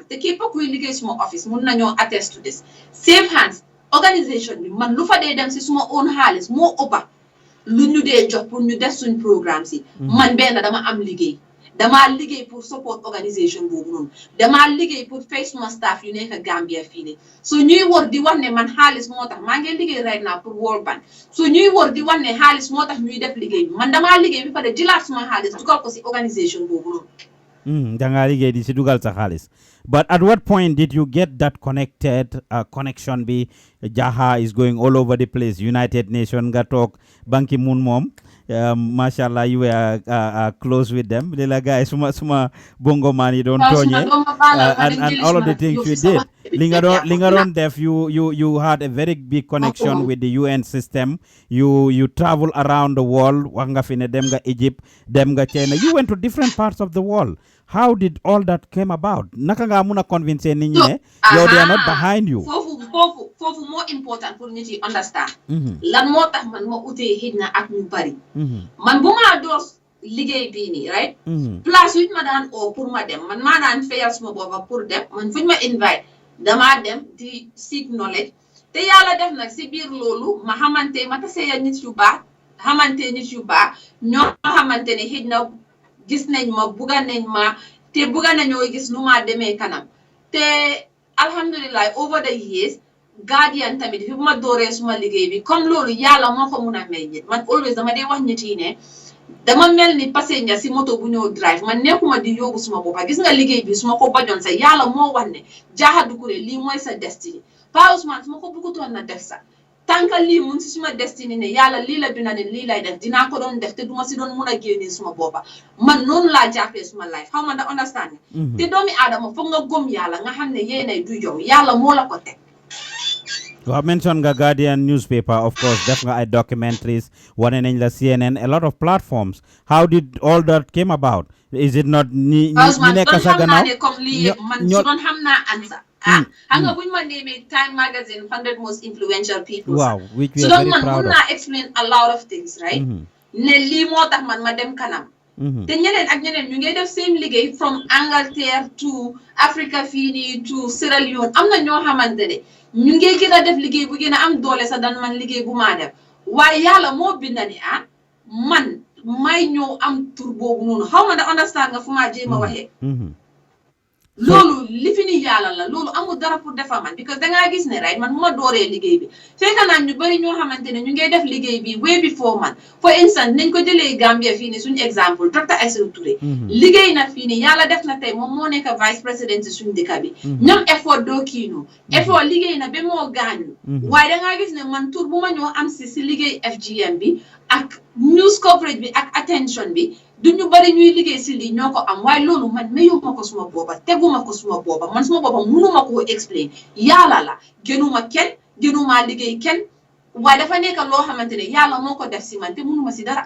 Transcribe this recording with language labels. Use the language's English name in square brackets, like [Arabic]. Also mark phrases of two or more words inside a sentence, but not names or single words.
[Wolof] te képp kuy liggéey suma office mun nañoo [English] attest to this [Wolof] Safe Hands organisation bi man lu fa dee dem si suma own xaalis moo ëppa lu ñu dee jox pour ñu def suñ programme si man benn dama am liggéey damaa liggéey pour [English] support organisation [Wolof] boobu noonu damaa liggéey pour fay suma staff yu nekk Gambia fii nii so ñuy wër di wax ne man xaalis moo tax maa ngi liggéey [English] right now [Wolof] pour World Bank so ñuy wër di wax ne xaalis moo tax ñuy def liggéey bi man damaa liggéey bi pare jëlaat suma xaalis dugal ko si organisation boobu noonu dangaa liggéey di si dugal sa xaalis [English] but at what point did you get that connection [Wolof] bi [English] Jaha is going all over the place [Wolof] United Nations nga toog Ban Ki-moon moom mashallah [English] you were close with them [Wolof] lila guys suma bongo man yi doon tooñee [English] and all of the things you did [Wolof] li nga doon def [English] you had a very big connection with the UN system you travel around the world [Wolof] wax nga fi ne dem nga Egypt dem nga China [English] you went to different parts of the world how did all that came about [Wolof] naka nga mun a convince nit ñi ne yow [English] they are not behind you [Wolof] foofu moo important pour nit yi understand lan moo tax man ma utee xëj na ak ñu bari man bu ma door liggéey bii nii [English] right place [Wolof] yuñ ma daan oo pour ma dem man maa daan fayal suma boppa pour dem man fuñ ma invite damaa dem di [English] seek knowledge [Wolof] te yàlla def nag si biir loolu ma xamante ma tasee nit yu baax ñoo xamante ne xëj na gis nañ ma bugga nañ ma te bugga nañoo gis nu ma demee kanam te alhamdulillah [English] over the years [Wolof] Guardian tamit fi ma dooree suma liggéey bi comme loolu yàlla moo ko mun a may nit man always dama dee wax nit yi ne dama mel ni passenger si moto bu ñëw drive man nekkuma di yóbbu suma boppa gis nga liggéey bi suma ko bañoon sa yàlla moo wax ne Jaha Dukureh lii mooy sa destiny Pa Ousmane suma ko bëggutoon na def sa tànka lii mun si suma destiny ne yàlla lii la bina ne lii lay def dinaa ko doon def te duma si doon mun a génnee suma boppa man noonu laa jàppee suma life xaw ma da understand te doomi aadama foog nga gëm yàlla nga xam ne yéenay du yow yàlla moo la ko teg [English] I mentioned the Guardian newspaper, of course, definitely documentaries, one in the CNN, a lot of platforms. How did all that came about? Is it not ni answer. [Wolof] Hanga buñ ma [English] name Time Magazine 100 most influential people. Wow, which we so are very proud of. So explain a lot of things, right? [Wolof] Ne li moo tax man ma dem kanam. te ñeneen ak ñeneen ñu ngi def seen liggéey [English] from Angleterre to Africa [Wolof] fii nii to Sierra Leone am na ñoo xamante ne ñu ngi gën a def liggéey bu gën a am doole sa dan man liggéey bu maa def waaye yàlla moo binda ni man may ñëw am tur boobu noonu xaw ma da understand nga fu maa jéem a waxee loolu li fi ni yàlla la loolu amul dara pour defa man because dangaa gis ne right man bu ma dooree liggéey bi fekk naa ñu bëri ñoo xamante ne ñu ngay def liggéey bi [English] way before [Wolof] man [English] for instance [Wolof] nañ ko jëlee Gambia fii ni suñu exemple docteur Aïssatou Touré liggéey na fii ni yàlla def na tey moom moo nekk [French] vice président [Wolof] suñu dëkk bi ñoom effort doo kiino effort liggéey na ba moo gaañu waaye dangaa gis ne man tur bu ma ñoo am si liggéey FGM bi ak [English] news coverage [Wolof] bi ak attention bi du ñu bari ñuy liggéey si lii ñoo ko am waaye loolu man mayuma ko suma booba teguma ko suma booba man suma booba mënuma koo explain yàlla la gënuma kenn gënuma liggéey kenn waaye dafa nekk loo xamante ne yàlla moo ko def si man te mënuma si dara.